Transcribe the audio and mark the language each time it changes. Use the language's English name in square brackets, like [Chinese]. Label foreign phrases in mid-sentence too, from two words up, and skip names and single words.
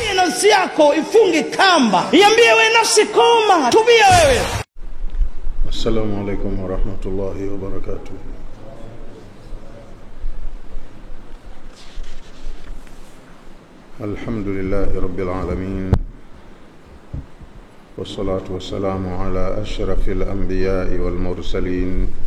[Swahili] nafsi yako ifunge kamba, iambie wewe nafsi koma, tubia wewe. [Arabic] السلام عليكم ورحمة الله وبركاته. الحمد لله رب العالمين. والصلاة والسلام على أشرف الأنبياء والمرسلين.